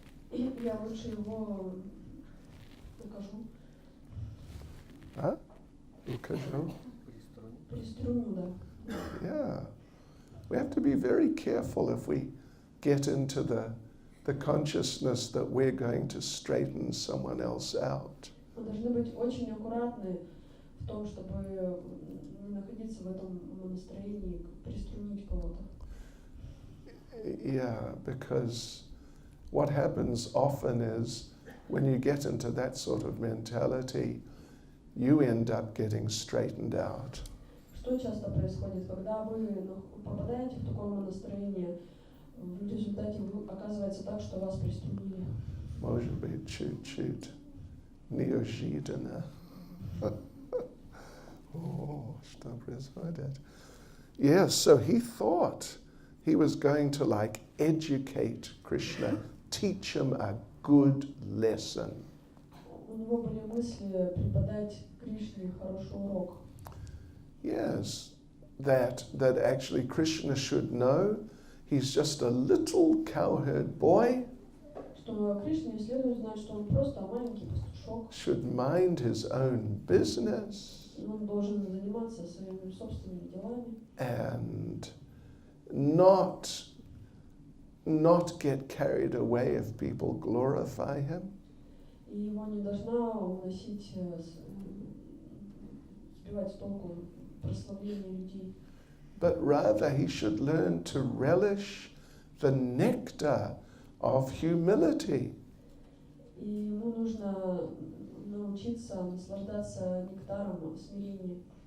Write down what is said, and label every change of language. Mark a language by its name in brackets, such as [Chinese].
[Russian] Я лучше его накажу. Huh? Ukажу? Приструню, да. [English] Yeah. We have to be very careful if we get into the consciousness that we're going to straighten someone else out. [Russian] Мы должны быть очень аккуратны в том, чтобы не находиться в этом настроении, приструнить кого-то. [English] Yeah, because what happens often is when you get into that sort of mentality, you end up getting straightened out. [Russian] Что часто происходит, когда вы попадаете в такое настроение, в результате оказывается так, что вас приструнили. Может быть, чуть-чуть неожиданно. Oh, что происходит? [English] Yes, so he thought he was going to educate Krishna, teach him a good lesson. [Russian] У него были мысли преподать Кришне хороший урок. [English] Yes, that actually Krishna should know he's just a little cowherd boy. [Russian] Что Кришне следует знать, что он просто маленький пастушок. [English] Should mind his own business. [Russian] И он должен заниматься своими собственными делами. [English] And not get carried away if people glorify him. [Russian] И его не должна уносить, сбивать с толку прославление людей. [English] But rather he should learn to relish the nectar of humility. [Russian] И ему нужно научиться наслаждаться нектаром смирения.